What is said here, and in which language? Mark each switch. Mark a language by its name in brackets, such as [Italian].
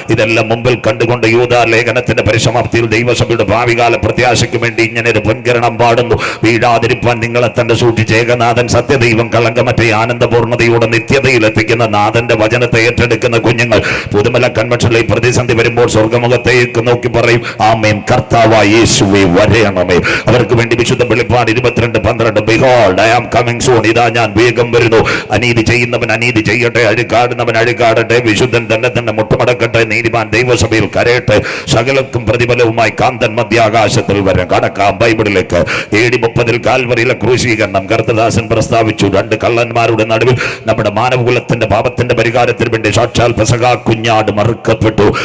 [Malayalam] ഇതെല്ലാം മുമ്പിൽ കണ്ടുകൊണ്ട് യൂദാ ലേഖനത്തിന്റെ പരിസമാപ്തിയിൽ ദൈവസഭയുടെ ഭാവികാല പ്രത്യാശയ്ക്ക് വേണ്ടി ഇങ്ങനെ ഒരു പൊൻകിരണം പാടുന്നു. വീഴാതിരിപ്പാൻ നിങ്ങളെ തന്നെ സൂക്ഷിച്ച് ഏകനാഥൻ സത്യദൈവം കളങ്കമറ്റ ആനന്ദപൂർണ്ണതയോടെ നിത്യതയിൽ എത്തിക്കുന്ന നാഥന്റെ വചനത്തെ ഏറ്റെടുക്കുന്ന കുഞ്ഞുങ്ങൾ പുതുമല കൺവെൻഷനിൽ പ്രതിസന്ധി വരുമ്പോൾ സ്വർഗമുഖത്തേക്ക് നോക്കി പറയും, ആമേൻ, കർത്താവായി യേശുവേ വരയണമേ. അവർക്ക് വേണ്ടി വിശുദ്ധ വെളിപ്പാട് 22:12 [English] Behold, I am coming soon. [Malayalam] ഇതാ ഞാൻ വേഗം വരുന്നു. അനീതി ചെയ്യുന്നവൻ അനീതി ചെയ്യട്ടെ, അഴുക്കാടുന്നവൻ അഴുക്കാടട്ടെ, വിശുദ്ധൻ തന്നെ മുട്ടുമടക്കട്ടെ, നീതിമാൻ ദൈവസഭയിൽ കരയട്ടെ, സകലർക്കും പ്രതിഫലവുമായി കാന്തൻ മധ്യാകാശത്തിൽ വരെ കടക്കാം. ബൈബിളിലേക്ക് AD 30 കാൽവരിയിലെ ക്രൂശീകരണം കർത്തദാസൻ പ്രസ്താവിച്ചു. 2 കള്ളന്മാരുടെ നടുവിൽ നമ്മുടെ മാനവകുലത്തിന്റെ പാപത്തിന്റെ പരിഹാരത്തിന് വേണ്ടി സാക്ഷാൽ പെസഹ കുഞ്ഞാട് മറുക്കപ്പെട്ടു.